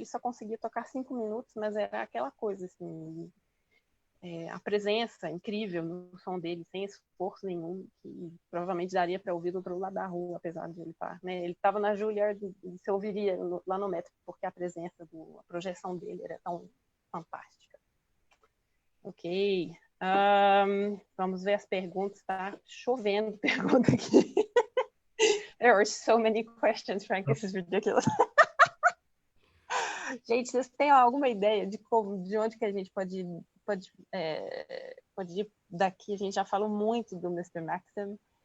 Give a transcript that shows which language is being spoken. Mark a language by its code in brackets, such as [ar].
[pt] Ele só conseguia tocar 5 minutos, mas era aquela coisa assim, a presença incrível no som dele, sem esforço nenhum, que provavelmente daria para ouvir do outro lado da rua, apesar de ele estar, né? Ele estava na Juilliard, você ouviria lá no metro, porque a presença, a projeção dele era tão fantástica. Ok. Vamos ver as perguntas, tá chovendo pergunta aqui. [en] There are so many questions, Frank, this is ridiculous. [pt] Gente, vocês têm alguma ideia de onde que a gente pode ir daqui? A gente já falou muito do Mr. Maxym.